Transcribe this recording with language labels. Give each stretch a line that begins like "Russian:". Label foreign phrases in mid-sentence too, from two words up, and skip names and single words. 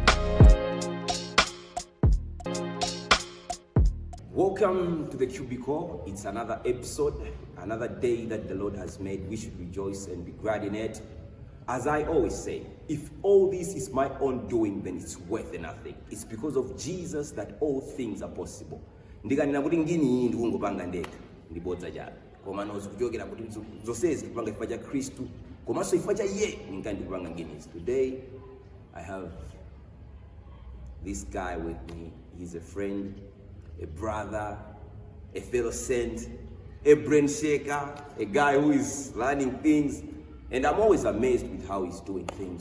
English: Welcome to the Cubicle. It's another episode, another day that the Lord has made. We should rejoice and be glad in it. As I always say, if all this is my own doing, then it's worth nothing. It's because of Jesus that all things are possible.
Nyanja: Ndikanena kuti ngini ndikungopanga ndekha ndibodza chabe koma nozikuchokera kuti zonsezi kupanga chifukwa cha Khristu komanso chifukwa cha iye ndikupanga nginizi.
English: Today I have this guy with me. He's a friend, a brother, a fellow saint, a brain shaker, a guy who is learning things, and I'm always amazed with how he's doing things.